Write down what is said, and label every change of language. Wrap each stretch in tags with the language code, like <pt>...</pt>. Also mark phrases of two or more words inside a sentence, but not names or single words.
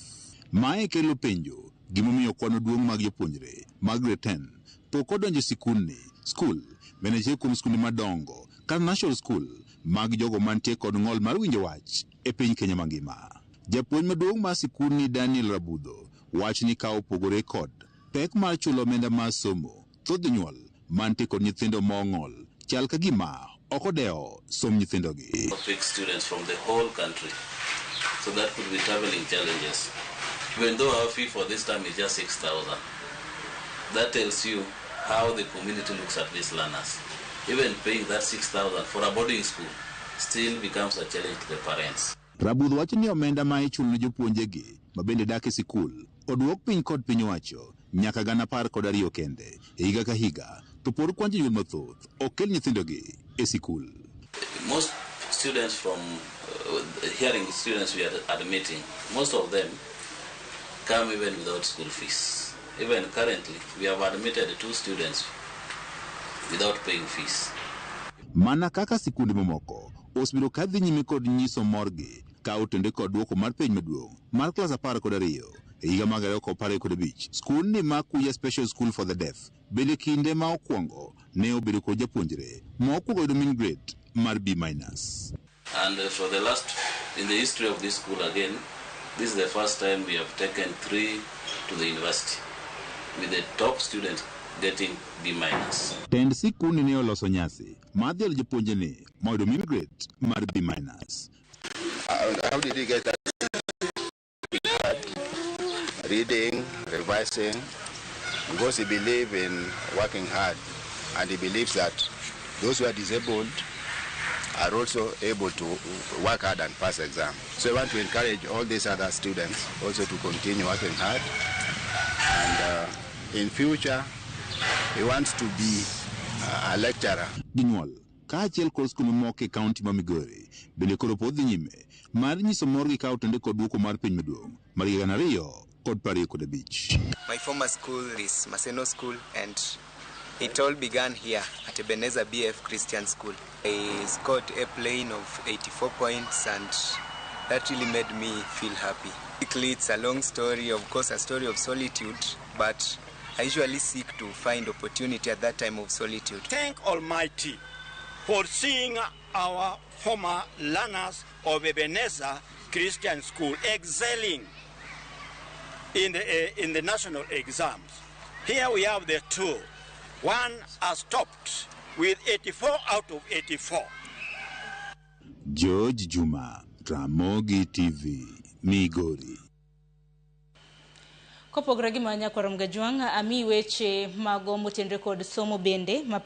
<luo>Mae kelo penjo gimomiyo kwan duong' mag jopuonjre mag grade 10 pok odonjo sikundni skul meneche kuom skunde madongo kata</luo> <en>national school</en> <luo>mag jogo mantie kod ng'ol mar winjo wach e piny Kenya mangima. Japuonj maduong' mar sikundni Daniel Rabudho wach ni ka opogore kod pek mar chulo omenda mar somo, thoth jonyuol mantie kod nyithindo mong'ol chal ka gima ok odewo som nyithindogi.</luo> <en>Pick students from the whole country, so that could be traveling challenges. Even though our fee for this time is just 6,000, that tells you how the community looks at these learners. Even paying that 6,000 for a boarding school still becomes a challenge to the parents.</en> <luo>Rabudho wacho ni omenda ma ichulo ne jopuonjegi ma bende dak e sikul odwok piny kod piny owacho nyaka 12,000 kende e higa ka higa, to pod kwan jonyuol mathoth okel nyithindogi e sikul.</luo> <en>Most students from hearing students we are admitting, most of them come even without school fees. Even currently, we have admitted 2 students without paying fees.</en> <luo>Mana kaka sikunde mamoko osebiro ka dhi nyime kod nyiso morgi ka otende kod duoko mar penj maduong' mar klas 12 e higa mag 2015. Skundni ma Kuja Special School for the Deaf bende kinde ma okwongo ne obedo kod japuonjre ma okwongo yudo</luo> <en>mean grade</en> <luo>mar B-.</luo> <en>And for the last, in the history of this school again, this is the first time we have taken 3 to the university, with the top student getting B-.</en> <luo>Tend sikundni ne oloso nyasi mar dhialo jopuonjni moyudo</luo> <en>mean grade</en> <luo>mar B-.</luo> <en>How did he get that? Reading, revising, because he believes in working hard, and he believes that those who are disabled are also able to work hard and pass exams. So I want to encourage all these other students also to continue working hard, and in future he wants to be a lecturer.</en> <luo>Ginyuol ka achiel kod skul mamoko e kaunti ma Migori bende koro pod dhi nyime mar nyiso morgi ka otende kod duoko mar piny maduong' mar higa 2015.</luo> <en>My former school is Maseno School, and it all began here at Ebenezer BF Christian School. I scored a plane of 84 points, and that really made me feel happy. Basically, it's a long story, of course, a story of solitude, but I usually seek to find opportunity at that time of solitude. Thank Almighty for seeing our former learners of Ebenezer Christian School excelling in the national exams. Here we have the 2. One has topped with 84 out of 84. George Juma, Ramogi TV, Migori.</en> <luo>Kopogore gi manyako Ramgajwang, ami weche mago motenre kod somo bende</luo>